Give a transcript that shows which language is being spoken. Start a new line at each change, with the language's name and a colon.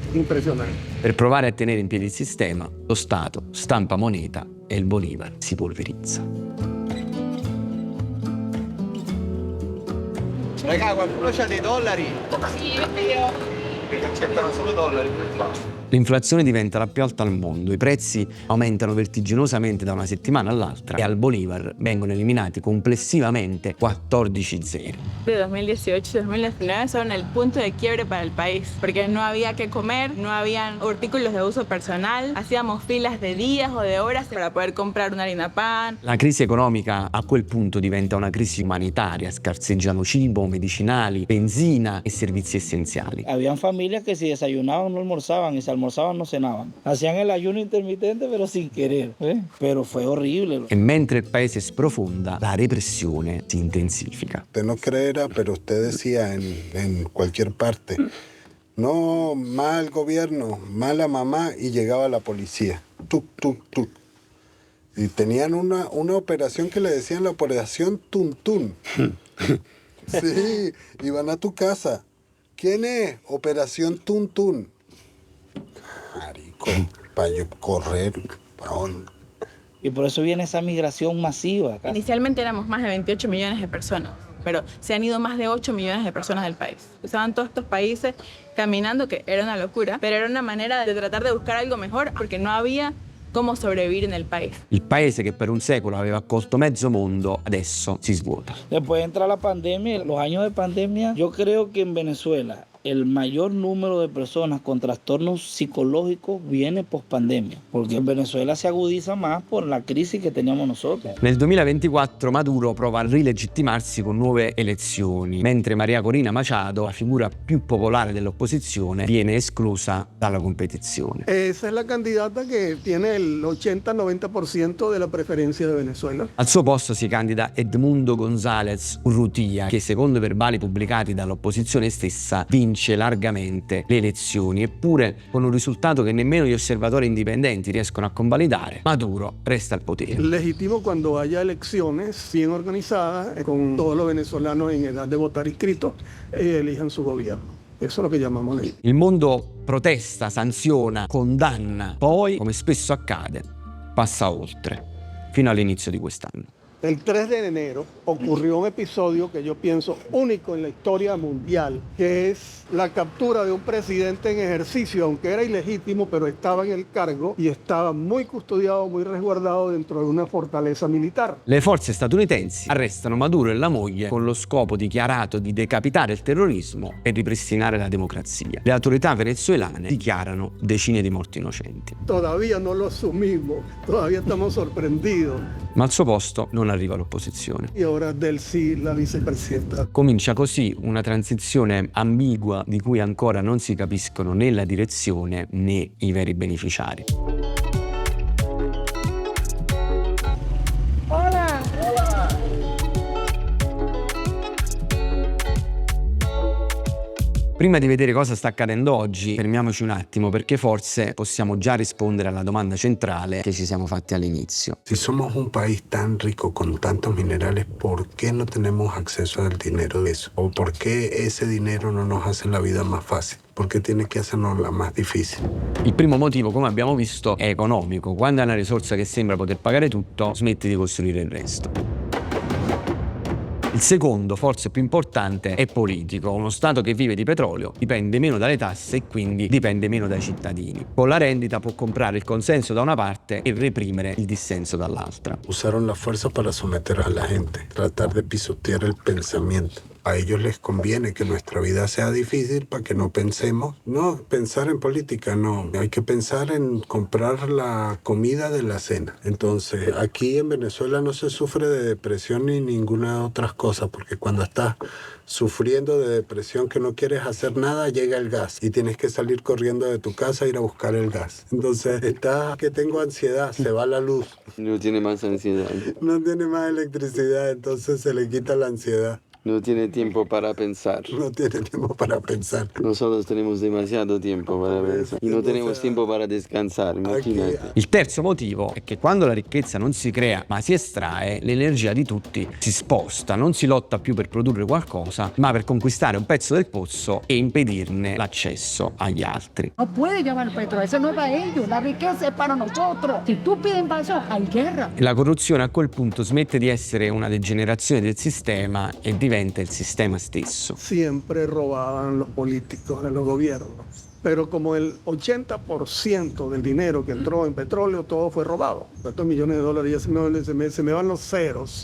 Spanish: Impresionante.
Italian: Per provare a tenere in piedi il sistema, lo Stato stampa moneta e il Bolivar si polverizza. Raga, qualcuno c'ha dei dollari? Sì, io. Perché accettano solo dollari. L'inflazione diventa la più alta al mondo, i prezzi aumentano vertiginosamente da una settimana all'altra e al Bolívar vengono eliminati complessivamente 14 zeri.
Spanish: De 2018 y 2019 son el punto de quiebre para el país, porque no había que comer, no habían artículos de uso personal, hacíamos filas de días o de horas para poder comprar una harina pan.
Italian: La crisi economica a quel punto diventa una crisi umanitaria, scarseggiano cibo, medicinali, benzina e servizi essenziali.
Spanish: Habían familias que si desayunaban no almorzaban y si almorzaban no cenaban. Hacían el ayuno intermitente pero sin querer, pero fue horrible.
Italian: E mentre il paese sprofonda, la repressione si intensifica.
Spanish: Usted no creerá, pero usted decía en cualquier parte, no, mal gobierno, mala mamá, y llegaba la policía. Tuc, tuc, tuc. Y tenían una operación que le decían la operación Tuntún. Sí, iban a tu casa. ¿Quién es? Operación Tuntún. Marico, para yo correr, ¿para Y por eso viene esa migración masiva acá. Inicialmente éramos más de 28 millones de personas, pero se han ido más de 8 millones de personas del país. Estaban todos estos países caminando, que era una locura, pero era una manera de tratar de buscar algo mejor, porque no había cómo sobrevivir en el país.
Italian: Il paese che per un secolo aveva accolto mezzo mondo adesso si svuota.
Spanish: Después entra la pandemia, los años de pandemia, yo creo que en Venezuela el mayor número de personas con trastornos psicológicos viene post-pandemia, porque en Venezuela se agudiza más por la crisis que teníamos nosotros.
Italian: Nel 2024 Maduro prova a rilegittimarsi con nuove elezioni, mentre María Corina Machado, la figura più popolare dell'opposizione, viene esclusa dalla competizione.
Spanish: Esa es la candidata que tiene el 80-90% de la preferencia de Venezuela.
Italian: Al suo posto si candida Edmundo González Urrutia, che secondo i verbali pubblicati dall'opposizione stessa vince largamente le elezioni, eppure con un risultato che nemmeno gli osservatori indipendenti riescono a convalidare. Maduro resta al potere.
Spanish: Legítimo cuando haya elecciones bien organizadas, con todos los venezolanos en edad de votar inscritos, elijan su gobierno. Eso es lo que llamamos ley.
Italian: Il mondo protesta, sanziona, condanna, poi, come spesso accade, passa oltre, fino all'inizio di quest'anno.
Spanish: El 3 de enero ocurrió un episodio que yo pienso único en la historia mundial, que es la captura de un presidente en ejercicio, aunque era ilegítimo, pero estaba en el cargo y estaba muy custodiado, muy resguardado dentro de una fortaleza militar.
Italian: Le forze statunitensi arrestano Maduro e la moglie con lo scopo dichiarato di decapitare il terrorismo e ripristinare la democrazia. Le autorità venezuelane dichiarano decine di morti innocenti.
Spanish: Todavía no lo asumimos, todavía estamos sorprendidos.
Italian: Ma al suo posto non arriva l'opposizione.
Spanish: Y ahora Delcy, la vicepresidenta.
Italian: Comincia così una transizione ambigua di cui ancora non si capiscono né la direzione né i veri beneficiari. Prima di vedere cosa sta accadendo oggi, fermiamoci un attimo perché forse possiamo già rispondere alla domanda centrale che ci siamo fatti all'inizio.
Spanish: Si somos un país tan rico con tantos minerales, ¿por qué no tenemos acceso al dinero de eso? ¿O por qué ese dinero no nos hace la vida más fácil? ¿Por qué tiene que hacernos la más difícil?
Italian: Il primo motivo, come abbiamo visto, è economico. Quando hai una risorsa che sembra poter pagare tutto, smetti di costruire il resto. Il secondo, forse più importante, è politico. Uno Stato che vive di petrolio dipende meno dalle tasse e quindi dipende meno dai cittadini. Con la rendita può comprare il consenso da una parte e reprimere il dissenso dall'altra.
Spanish: Usaron la fuerza para someter a la gente, tratar de pisotear el pensamiento. A ellos les conviene que nuestra vida sea difícil para que no pensemos. No, pensar en política no. Hay que pensar en comprar la comida de la cena. Entonces, aquí en Venezuela no se sufre de depresión ni ninguna otra cosa, porque cuando estás sufriendo de depresión que no quieres hacer nada, llega el gas y tienes que salir corriendo de tu casa a ir a buscar el gas. Entonces, estás que tengo ansiedad, se va la luz. No tiene más ansiedad. No tiene más electricidad, entonces se le quita la ansiedad. No tiene tiempo para pensar. No tiene tiempo para pensar. Nosotros tenemos demasiado tiempo para pensare.
Italian: E non
Spanish: tenemos
Italian: tempo
Spanish: para descansare,
Italian: immaginate. Il terzo motivo è che quando la ricchezza non si crea ma si estrae, l'energia di tutti si sposta, non si lotta più per produrre qualcosa, ma per conquistare un pezzo del pozzo e impedirne l'accesso agli altri.
Spanish: No puede llevar el petróleo, eso no es para ellos, la riqueza es para nosotros. Si tú pides paso, hay guerra.
Italian: La corruzione a quel punto smette di essere una degenerazione del sistema e diventa il sistema stesso.
Spanish: Siempre robaban los políticos de los gobiernos, pero como el 80% del dinero que entró en petróleo, todo fue robado. $4 millones ya se me van los ceros.